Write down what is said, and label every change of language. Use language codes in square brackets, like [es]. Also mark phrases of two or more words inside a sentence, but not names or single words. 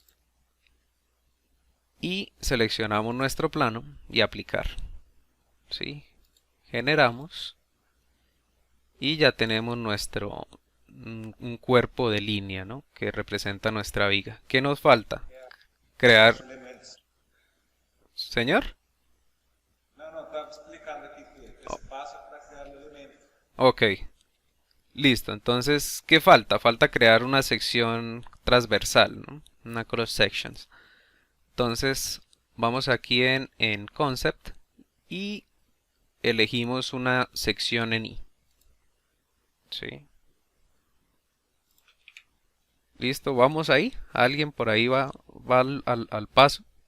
[es] Y seleccionamos nuestro plano y aplicar. ¿Sí? Generamos y ya tenemos nuestro un cuerpo de línea, ¿no? Que representa nuestra viga. ¿Qué nos falta? Crear, Os elementos. señor. [pt] Não, não, estava explicando aqui que esse passo é para criar o elemento. [es] Ok, listo. Entonces, ¿qué falta? Falta crear una sección transversal, ¿no? Una [en] cross sections. [es] Entonces, vamos aquí en Concept y elegimos una sección en I. ¿Sí? Listo, vamos ahí. Alguien por ahí va al paso.